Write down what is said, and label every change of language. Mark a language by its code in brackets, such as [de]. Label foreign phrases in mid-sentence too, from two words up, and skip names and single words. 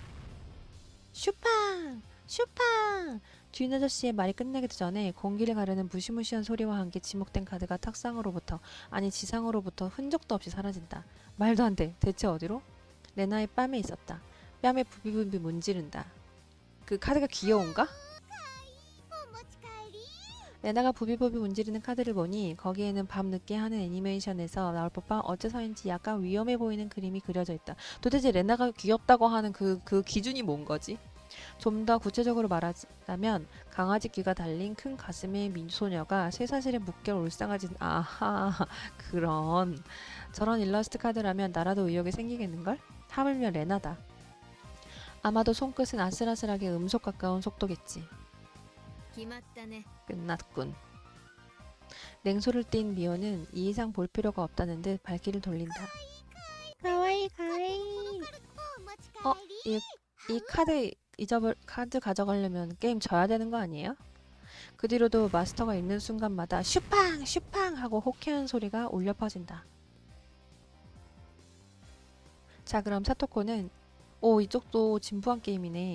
[ko] 슈팡! 슈팡! 주인 아저씨의 말이 끝나기도 전에 공기를 가르는 무시무시한 소리와 함께 지목된 카드가 탁상으로부터, 아니 지상으로부터 흔적도 없이 사라진다. 말도 안 돼. 대체 어디로? 레나의 뺨에 있었다. 뺨에 부비부비 문지른다. 그 카드가 귀여운가? [ja] お持ち帰り。 [ko] 레나가 부비부비 문지르는 카드를 보니 거기에는 밤늦게 하는 애니메이션에서 나올 법한 어째서인지 약간 위험해 보이는 그림이 그려져 있다. 도대체 레나가 귀엽다고 하는 그 기준이 뭔 거지? 좀 더 구체적으로 말하자면 강아지 귀가 달린 큰 가슴의 미소녀가 쇠사슬에 묶여 울상하진 아하 그런 저런 일러스트 카드라면 나라도 의욕이 생기겠는걸? 하물며 레나다. 아마도 손끝은 아슬아슬하게 음속 가까운 속도겠지. [ja] 決まったね。 [ko] 끝났군. 냉소를 띤 미호는 이 이상 볼 필요가 없다는 듯 발길을 돌린다. [ja] かわいい かわいい. お持ち帰り。 [ko] 이 카드 가져가려면 게임 져야 되는 거 아니에요? 그 뒤로도 마스터가 있는 순간마다 슈팡 슈팡 하고 호쾌한 소리가 울려 퍼진다. 자 그럼 사토코는 이쪽도 진부한 게임이네.